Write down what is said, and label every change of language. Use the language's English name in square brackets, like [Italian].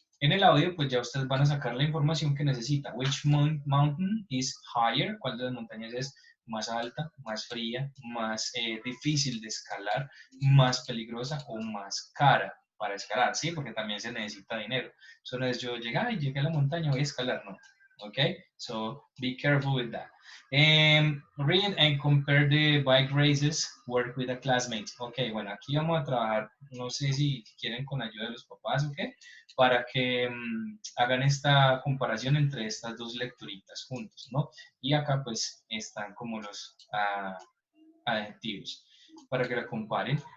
[Spanish] En el audio, pues ya ustedes van a sacar la información que necesita. [English] Which mountain is higher? [Spanish] ¿Cuál de las montañas es más alta, más fría, más difícil de escalar, más peligrosa o más cara para escalar? Sí, porque también se necesita dinero. So no es yo llegar y llegué a la montaña, voy a escalar, no. [English] Okay, so be careful with that. Read and compare the bike races, work with a classmate. [Spanish] Ok, bueno, aquí vamos a trabajar, no sé si quieren con ayuda de los papás o qué, para que hagan esta comparación entre estas dos lecturitas juntos, ¿no? Y acá pues están como los adjetivos para que la comparen.